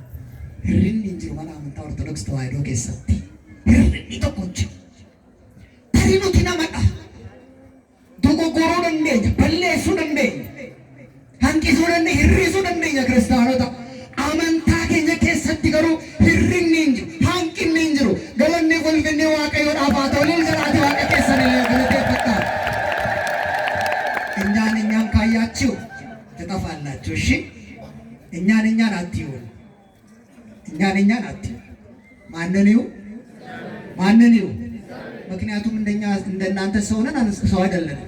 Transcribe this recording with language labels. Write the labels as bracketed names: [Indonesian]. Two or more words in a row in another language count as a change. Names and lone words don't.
[Oromo] hirrinni jiru mana amantaa ortodoksii tawaahidoo keessatti hirrinni tokko jiru garii nuti namadha dogoggoruu dandeenya balleessuu dandeenya hanqisuu dandeenya hir'isuu dandeenya kiristaanota amantaa keenya keessatti garuu hir'inni hin jiru hanqinni hin jiru galanni ulfinni waaqayyoodhaaf haa ta'u jiraate waaqa keessan galateeffadhaa [Amharic] እኛን ካያችሁ ትጠፋላችሁ እሺ እኛን አትዩ እኛን አትዩ ማንን ይሁ ምክንያቱም እንደናንተ ሰው ነን ሰው አይደለም